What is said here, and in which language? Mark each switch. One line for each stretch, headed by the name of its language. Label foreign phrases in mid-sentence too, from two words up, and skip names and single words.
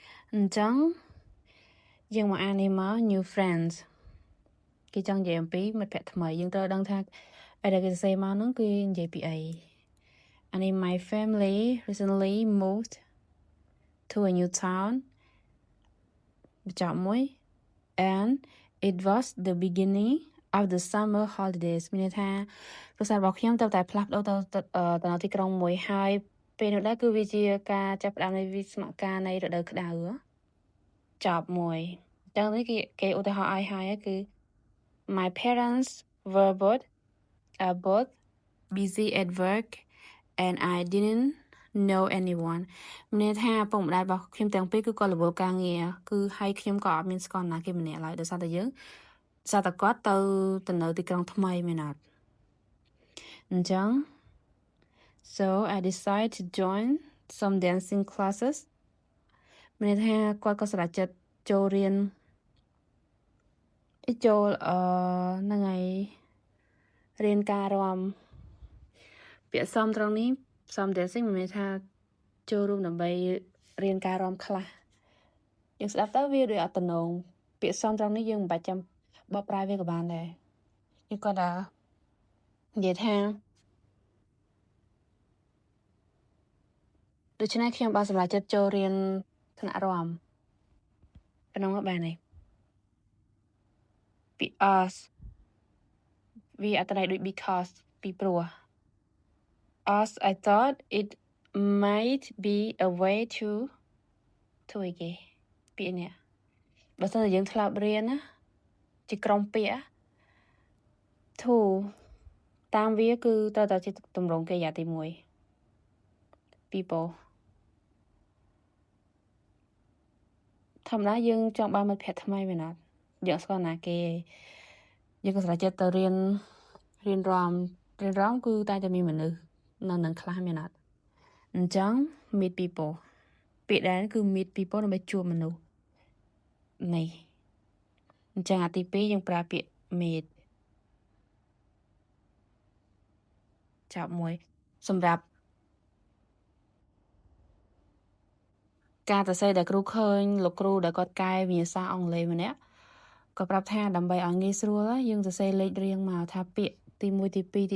Khmer: អញ្ចឹងយើងមកអាននេះមក
English: new friends
Khmer: គេចង់និយាយអំពីមិត្តភក្តិថ្មីយើងត្រូវដឹងថាអីដែលគេសរសេរមកហ្នឹងគឺនិយាយពីអីអានេះ
English: my family recently moved to a new town
Khmer: បញ្ចប់មួយ
English: and it was the beginning of the summer holidays
Khmer: មានន័យថាប្រសាទរបស់ខ្ញុំទៅតែផ្លាស់ប្ដូរទៅទីក្រុងមួយហើយពេលនោះដែរគឺ វាជាការចាប់ផ្ដើមនៃវិស្មការនៃរដូវក្តៅចប់មួយអញ្ចឹងនេះគេឧទាហរណ៍ឲ្យហើយ គឺ
English: my parents were both busy at work and I didn't know anyone
Khmer: មានន័យថាពុកម្ដាយរបស់ខ្ញុំទាំងពីរគឺក៏រវល់ការងារគឺហើយខ្ញុំក៏អត់មានស្គាល់ណាគេម្នាក់ឡើយដោយសារតែគាត់ទៅនៅទីក្រុងថ្មីមែនអត់អញ្ចឹង
English: so I decided to join some dancing classes
Khmer: មានន័យថាគាត់ក៏សម្រេចចិត្តចូលរៀន ហ្នឹងហើយរៀនការរាំពាក្យសមត្រង់នេះ
English: some dancing
Khmer: មានន័យថាចូលរួមដើម្បីរៀនការរាំខ្លះយើងស្ដាប់ទៅវាដូចអត់តំណងពាក្យសមត្រង់នេះយើងមិនបាច់ចាំបកប្រែវាក៏បានដែរយើងគាត់ថានិយាយថា ដូច្នេះខ្ញុំបានសម្រេចចិត្តចូលរៀនថ្នាក់រាំក្នុងបាននេះ ពី us វាអត្ថន័យដូច because ពីព្រោះ us
English: I thought it might be a way to
Khmer: អីគេពាក្យនេះបើសិនតែយើងធ្លាប់រៀនណាជាក្រុមពាក្យ to តាមវាគឺត្រូវតែជាទម្រង់កិរិយាទី 1 people ធម្មតាយើងចង់បានមិត្តភក្តិថ្មីមែនអត់យើងស្គាល់ណាគេយើងក៏សម្រេចចិត្តទៅរៀនរាំគឺតែមានមនុស្សនៅនឹងខ្លះមែនអត់អញ្ចឹង
English: meet people
Khmer: ពាក្យដែលគឺ
English: meet people
Khmer: ដើម្បីជួបមនុស្សនេះអញ្ចឹងអាទី2យើងប្រើពាក្យ meet ចាប់មួយសម្រាប់ការសរសេរដែលគ្រូឃើញលោកគ្រូដែលគាត់កែវិញ្ញាសាអង់គ្លេសម្នាក់ក៏ប្រាប់ថាដើម្បីឲ្យងាយស្រួលយើងសរសេរលេខរៀងមកថាពាក្យទី1ទី2ទី3ទី